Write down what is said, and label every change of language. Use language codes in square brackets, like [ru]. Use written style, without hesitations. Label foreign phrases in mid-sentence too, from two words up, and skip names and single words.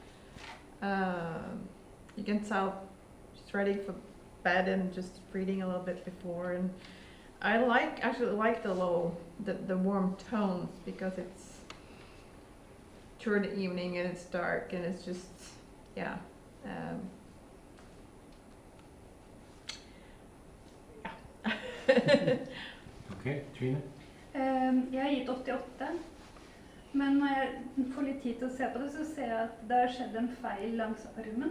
[en] You can tell she's ready for bed and just reading a little bit before, and I actually like the warm tones because it's toward the evening and it's dark and it's just Okay, Trine? [no] Jeg har gitt 88, men når jeg får litt tid til å se på det, så ser jeg at det har skjedd en feil langs armen.